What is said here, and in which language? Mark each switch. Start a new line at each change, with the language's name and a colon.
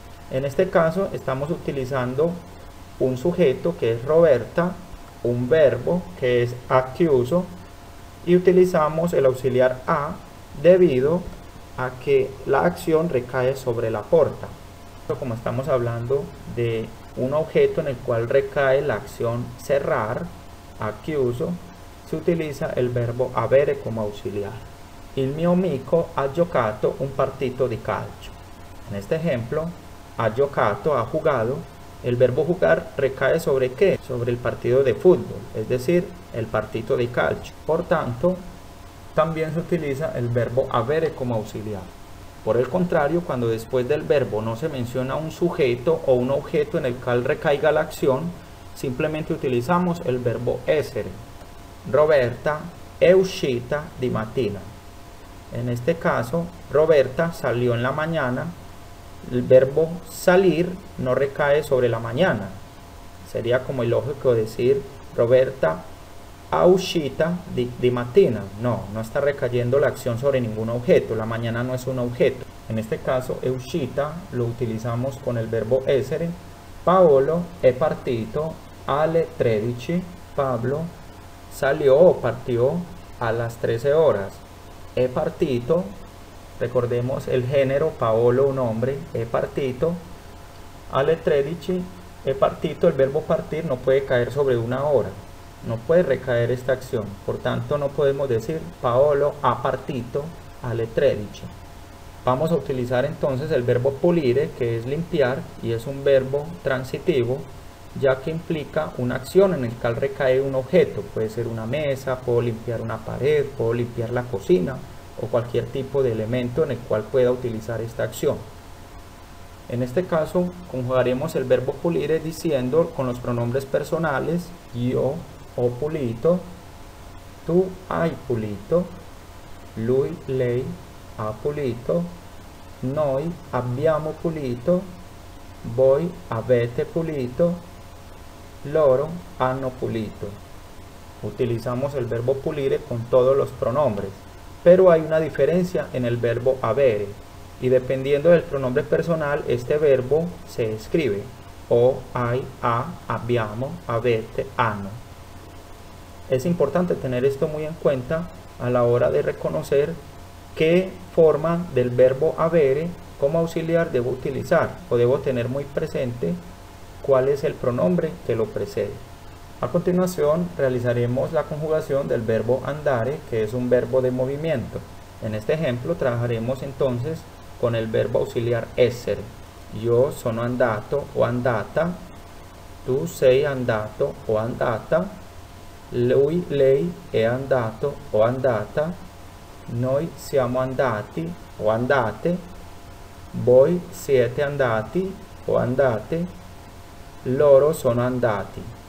Spanish: En este caso estamos utilizando un sujeto que es Roberta, un verbo que es ha chiuso y utilizamos el auxiliar a debido a que la acción recae sobre la porta. Como estamos hablando de un objeto en el cual recae la acción cerrar, ha chiuso, se utiliza el verbo avere como auxiliar.
Italian: Il mio amico ha giocato un partito di calcio.
Spanish: En este ejemplo, ha giocato, ha jugado. El verbo jugar recae sobre ¿qué? Sobre el partido de fútbol, es decir, el
Italian: partito di calcio.
Spanish: Por tanto, también se utiliza el verbo avere como auxiliar. Por el contrario, cuando después del verbo no se menciona un sujeto o un objeto en el cual recaiga la acción, simplemente utilizamos el verbo essere.
Italian: Roberta è uscita di mattina.
Spanish: En este caso, Roberta salió en la mañana. El verbo salir no recae sobre la mañana. Sería como ilógico decir
Italian: Roberta è uscita di mattina.
Spanish: No, no está recayendo la acción sobre ningún objeto. La mañana no es un objeto. En este caso, è uscita lo utilizamos con el verbo essere.
Italian: Paolo è partito alle 13.
Spanish: Pablo salió o partió a las 13 horas. È partito, recordemos el género Paolo, un hombre, è partito.
Italian: Alle 13, è partito,
Spanish: el verbo partir no puede caer sobre una hora. No puede recaer esta acción, por tanto no podemos decir
Italian: Paolo ha partito alle 13.
Spanish: Vamos a utilizar entonces el verbo pulire, que es limpiar, y es un verbo transitivo, ya que implica una acción en el cual recae un objeto. Puede ser una mesa, puedo limpiar una pared, puedo limpiar la cocina o cualquier tipo de elemento en el cual pueda utilizar esta acción. En este caso conjugaremos el verbo pulire diciendo con los pronombres personales:
Italian: io ho pulito, tu hai pulito, lui, lei ha pulito, noi abbiamo pulito, voi avete pulito, loro hanno pulito.
Spanish: Utilizamos el verbo pulire con todos los pronombres, pero hay una diferencia en el verbo avere. y dependiendo del pronombre personal este verbo se escribe ho, hai, ha, abbiamo, avete, hanno. Es importante tener esto muy en cuenta a la hora de reconocer qué forma del verbo avere como auxiliar debo utilizar, o debo tener muy presente cuál es el pronombre que lo precede. A continuación realizaremos la conjugación del verbo andare, que es un verbo de movimiento. En este ejemplo trabajaremos entonces con el verbo auxiliar essere.
Italian: Io sono andato o andata, tu sei andato o andata, lui, lei è andato o andata, noi siamo andati o andate, voi siete andati o andate, loro sono andati.